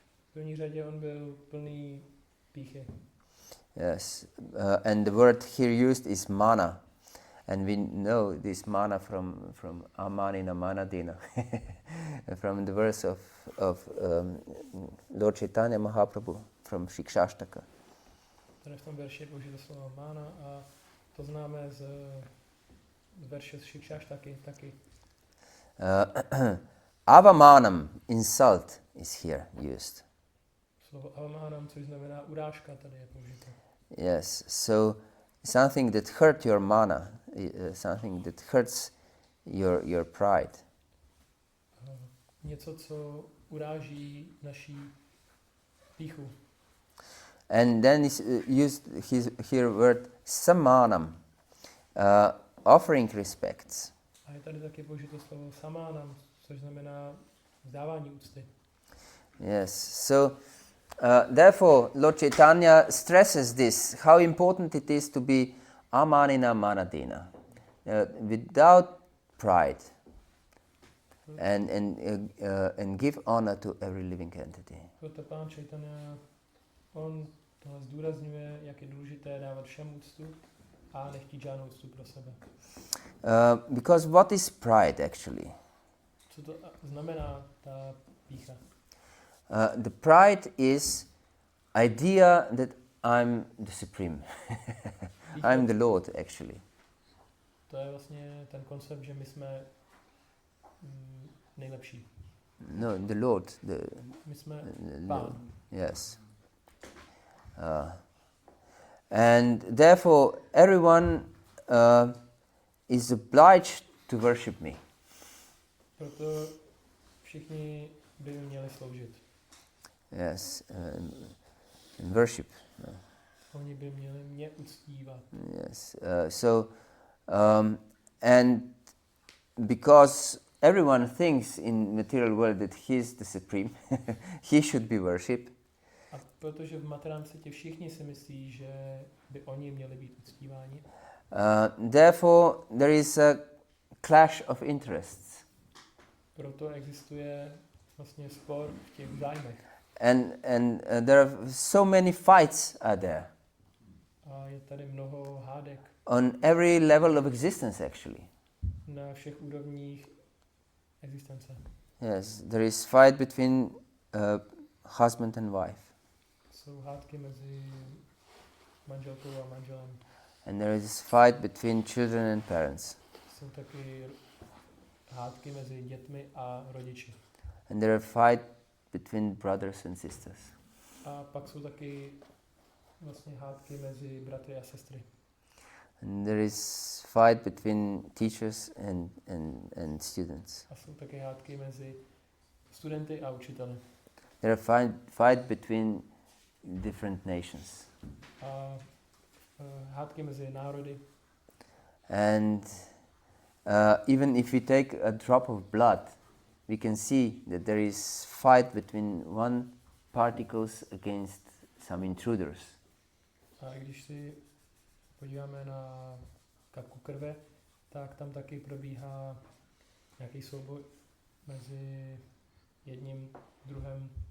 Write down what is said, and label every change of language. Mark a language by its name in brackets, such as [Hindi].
[Czech] V první řadě on byl plný pýchy. [English] Yes, and the word here used is mana, and we know this mana from amanina manadina, from the verse of Lord Chaitanya Mahaprabhu from Shikshashtaka. [Czech] Tady v tom verši je použito slovo mána a to známe z verše z Shikshashtaky taky. [English] Avamanam, insult, is here used. [Czech] Slovo avamanam, což znamená urážka, tady je použito. [English] Yes, so something that hurt your mana, something that hurts your pride. [Czech] Něco, co uráží naší pýchu. [English] And then is used here word samanam, offering respects. [Czech] A je tady taky použito slovo samánam, což znamená vzdávání úcty. [English] Yes, so therefore Lord Chaitanya stresses this, how important it is to be amanina manadina, without pride, and give honor to every living entity. [Czech] Proto pán Chaitanya, on tohle zdůrazňuje, jak je důležité dávat všem úctu a nechtít žádnou úctu pro sebe. [English] Because what is pride actually? [Czech] Co to znamená ta pýcha? [English] The pride is idea that I'm the supreme. I'm the Lord actually. [Czech] To je vlastně ten koncept, že my jsme nejlepší. [English] No, the Lord. [Czech] My jsme pán. [English] Yes. And therefore everyone is obliged to worship me. [Czech] Proto všichni by měli sloužit. [English] Yes, worship. [Czech] Oni by měli mě uctívat. [English] Yes. So And because everyone thinks in material world that he is the supreme, he should be worshipped. [Czech] A protože v materiálním světě všichni si myslí, že by oni měli být uctíváni. [English] Therefore, there is a clash of interests. [Czech] Proto existuje vlastně spor v těch zájmech. [English] And there are so many fights are there [Czech] A je tady mnoho hádek [English] on every level of existence actually. [Czech] na všech úrovních existence. [English] Yes, there is fight between husband and wife. [Czech] Jsou hádky mezi manželkou a manželem. [English] And there is fight between children and parents. [Czech] Jsou taky hádky mezi dětmi a rodiči. [English] And there are fight between brothers and sisters. [Czech] A pak jsou taky vlastně hádky mezi bratry a sestry. [English] And there is fight between teachers and students. [Czech] A jsou taky hádky mezi studenty a učiteli. [English] There are fight between different nations. [Czech] A hádky mezi národy. [English] And even if we take a drop of blood, we can see that there is fight between one particles against some intruders. [Czech] A když si podíváme na kapku krve, tak tam taky probíhá nějaký souboj mezi jedním druhem.